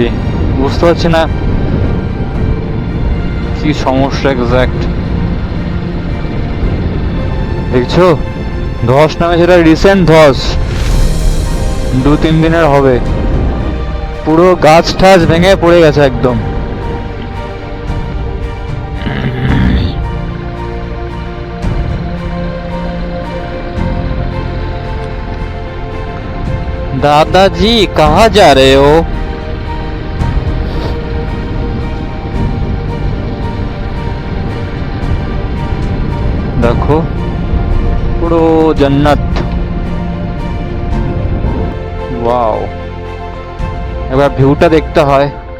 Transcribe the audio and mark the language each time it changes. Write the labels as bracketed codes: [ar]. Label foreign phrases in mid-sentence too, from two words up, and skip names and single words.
[bn] বুঝতে পারছি না কি সমস্যা এক্সাক্ট। দেখছো ধস নামে, সেটা রিসেন্ট ধস, 2-3 দিনের হবে। পুরো গাছ ঠাছ ভেঙে পড়ে গেছে একদম। [hi] दादाजी कहाँ जा रहे हो? [bn] देखो পুরো জান্নাত। ওয়াও, এবার ভিউটা দেখতে হয়।